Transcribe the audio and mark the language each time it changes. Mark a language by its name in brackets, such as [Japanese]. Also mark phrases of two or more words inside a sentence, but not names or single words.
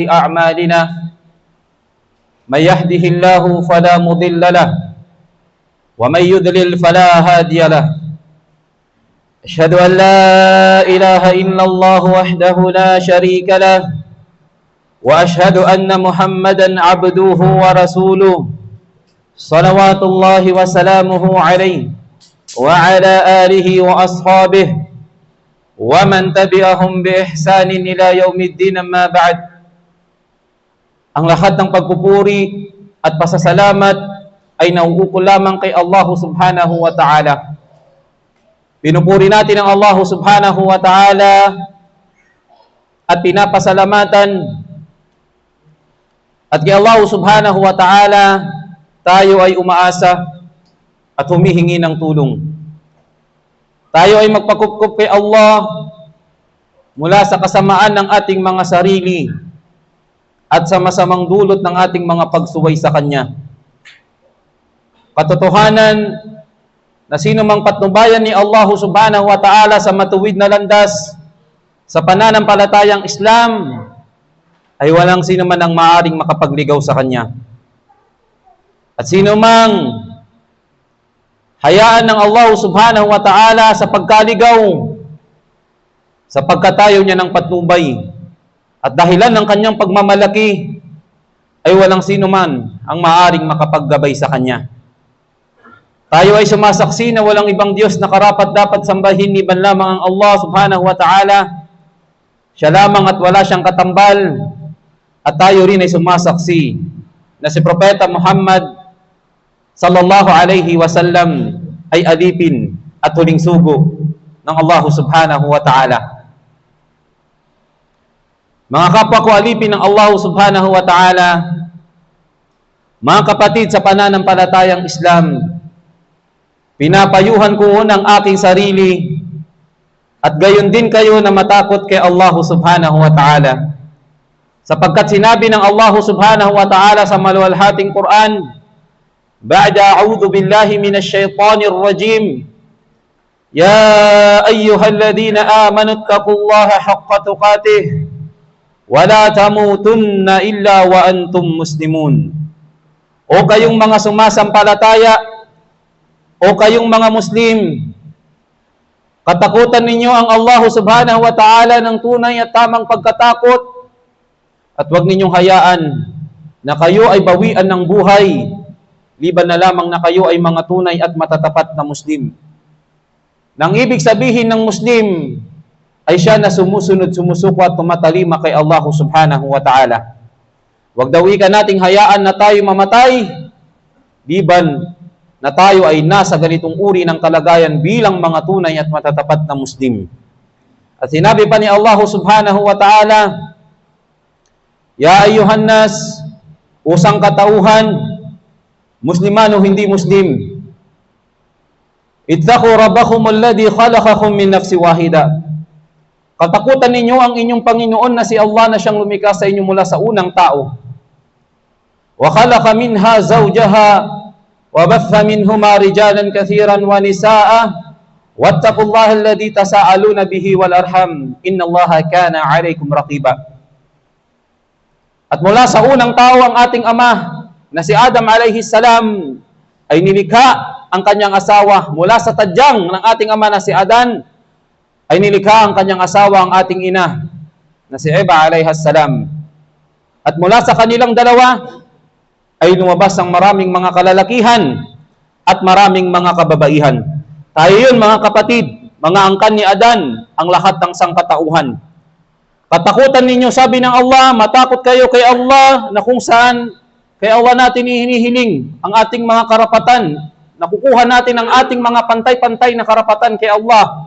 [Arabic] أعمالنا من يهده الله فلا مضل له ومن يضلل فلا هادي له أشهد أن لا إله إلا الله وحده لا شريك له وأشهد أن محمدا عبده ورسوله صلوات الله وسلامه عليه وعلى آله وأصحابه ومن تبعهم بإحسان إلى يوم الدين. أما بعد, [Filipino] ang lahat ng pagpupuri at pasasalamat ay nauukol lamang kay Allah [Arabic] سبحانه وتعالى. [Filipino] Pinupuri natin ang Allah [Arabic] سبحانه وتعالى [Filipino] at pinapasalamatan. At kay Allah [Arabic] سبحانه وتعالى, [Filipino] tayo ay umaasa at humihingi ng tulong. Tayo ay magpakupkup kay Allah mula sa kasamaan ng ating mga sarili at sa masamang dulot ng ating mga pagsuway sa Kanya. Katotohanan na sino mang patnubayan ni Allah [Arabic] سبحانه وتعالى [Filipino] sa matuwid na landas sa pananampalatayang Islam, ay walang sino man ang maaaring makapagligaw sa Kanya. At sino mang hayaan ng Allah [Arabic] سبحانه وتعالى [Filipino] sa pagkaligaw, sa pagkatayo niya ng patnubay, at dahilan ng Kanyang pagmamalaki, ay walang sino man ang maaaring makapaggabay sa Kanya. Tayo ay sumasaksi na walang ibang Diyos na karapat-dapat sambahin liban lamang ang Allah [Arabic] سبحانه وتعالى. [Filipino] Siya lamang at wala siyang katambal. At tayo rin ay sumasaksi na si Propeta Muhammad [Arabic] صلى الله عليه وسلم [Filipino] ay alipin at huling sugo ng Allah [Arabic] سبحانه وتعالى. [Filipino] Mga kapwa ko alipin ng Allah [Arabic] سبحانه وتعالى, [Filipino] mga kapatid sa pananampalatayang Islam, pinapayuhan ko ang aking sarili at gayon din kayo na matakot kay Allah [Arabic] سبحانه وتعالى. [Filipino] Sapagkat sinabi ng Allah [Arabic] سبحانه وتعالى [Filipino] sa maluwalhating Quran, [Arabic] بعد أعوذ بالله من الشيطان الرجيم يا أيها الذين آمنوا اتقوا الله حق تقاته ولا تموتن إلا وأنتم مسلمون. [Filipino] O kayong mga sumasampalataya, o kayong mga Muslim, katakutan ninyo ang Allah [Arabic] سبحانه وتعالى [Filipino] ng tunay at tamang pagkatakot. At huwag ninyong hayaan na kayo ay bawian ng buhay, liban na lamang na kayo ay mga tunay at matatapat na Muslim. Nang ibig sabihin ng Muslim ay siya na sumusunod, sumusuko at tumatalima kay Allah [Arabic] سبحانه وتعالى. [Filipino] Huwag daw ika nating hayaan na tayo mamatay, liban na tayo ay nasa ganitong uri ng kalagayan bilang mga tunay at matatapat na Muslim. At sinabi pa ni Allah [Arabic] سبحانه وتعالى، يا أيها الناس, [Filipino] usang katauhan, musliman o hindi Muslim, [Arabic] اتقوا ربكم الذي خلقكم من نفس واحدة. [Filipino] Katakutan ninyo ang inyong Panginoon na si Allah na siyang lumikha sa inyo mula sa unang tao. [Arabic] وخلق منها زوجها وبث منهما رجالا كثيرا ونساء واتقوا الله الذي تساءلون به والأرحام إن الله كان عليكم رقيبا. [Filipino] At mula sa unang tao ang ating ama na si Adam [Arabic] عليه السلام [Filipino] ay nilikha ang kanyang asawa. Mula sa tadyang ng ating ama na si Adan ay nilikha ang kanyang asawa, ang ating ina na si Eva [Arabic] عليه السلام. [Filipino] At mula sa kanilang dalawa ay lumabas ang maraming mga kalalakihan at maraming mga kababaihan. Tayo yun mga kapatid, mga angkan ni Adan, ang lahat ng sangkatauhan. Katakutan ninyo, sabi ng Allah, matakot kayo kay Allah na kung saan kay Allah natin hinihiling ang ating mga karapatan, nakukuha natin ang ating mga pantay-pantay na karapatan kay Allah.